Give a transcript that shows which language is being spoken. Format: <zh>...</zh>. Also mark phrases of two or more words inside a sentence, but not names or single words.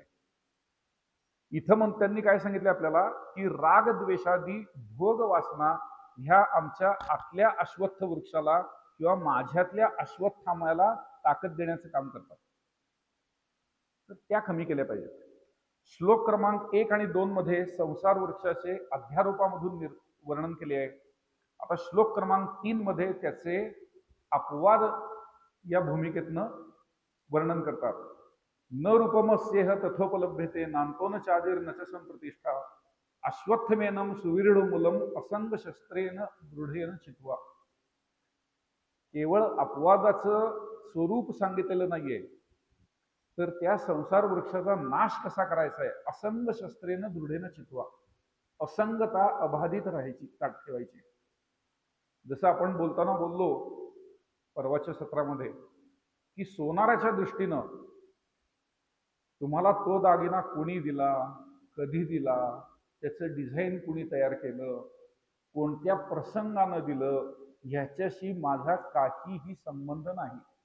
<mr>इथं मग त्यांनी काय सांगितलं आपल्याला, की राग द्वेषादी भोग वासना ह्या आमच्या आतल्या अश्वत्थ वृक्षाला किंवा माझ्यातल्या अश्वत्थामाला ताकद देण्याचं काम करतात, तर त्या कमी केल्या पाहिजेत. श्लोक क्रमांक 1 आणि 2 मध्ये संसार वृक्षाचे अध्यारोपामधून वर्णन केले आहे. आता श्लोक क्रमांक 3 मध्ये त्याचे अपवाद या भूमिकेतनं वर्णन करतात.</mr> <sa>न रूपमस्येह तथोपलभ्यते नांतो न चादिर न च संप्रतिष्ठा अश्वत्थमेनं सुविरूढमूलम असंग शस्त्रेन दृढेन चित्वा.</sa> <mr>केवळ अपवादाचं स्वरूप सांगितलेलं नाहीये, तर त्या संसार वृक्षाचा नाश कसा करायचा आहे,</mr> <sa>असंग शस्त्रेनं दृढेन चित्वा.</sa> <mr>असंगता अबाधित राहायची, ताट ठेवायची. जसं आपण बोलताना बोललो परवाच्या सत्रामध्ये, की सोनाराच्या दृष्टीनं तुम्हाला तो दागिना कोणी दिला, कधी दिला, त्याचं डिझाईन कोणी तयार केलं, कोणत्या प्रसंगानं दिलं, ह्याच्याशी माझा काहीही संबंध नाही.</mr>